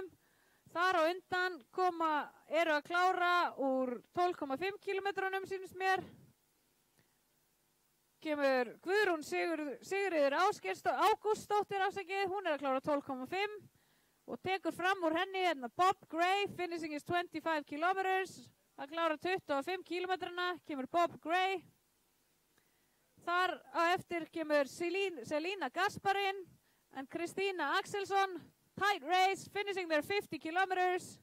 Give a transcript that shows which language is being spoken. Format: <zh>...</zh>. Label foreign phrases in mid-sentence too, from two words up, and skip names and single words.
<is>Þar á undan eru að klára úr 12,5 kilometrunum sínist mér. Kemur Guðrún Sigríður Ágústsdóttir afsakið, hún að klára 12,5 og tekur fram úr henni hérna Bob Gray,</is> <en>finishing is 25 kilometers,</en> <is>að klára 25 kilometrana, kemur Bob Gray. Þar á eftir kemur Selina Gasparin and Kristína Axelsson.</is> <en>Tight race, finishing their 50 kilometers.</en>